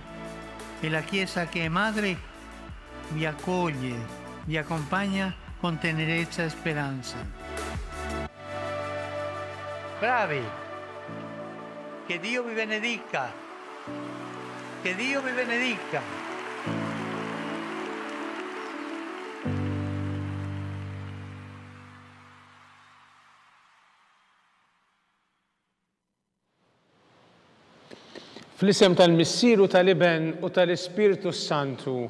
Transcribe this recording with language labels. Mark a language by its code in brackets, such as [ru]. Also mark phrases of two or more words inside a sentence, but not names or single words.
[it] E la Chiesa che è madre vi accoglie, vi accompagna con tenerezza e speranza. Bravi! Che Dio vi benedica! Che Dio vi benedica! [mt] Fl-isem tal-Missier u tal-Iben u tal-Ispirtu Santu.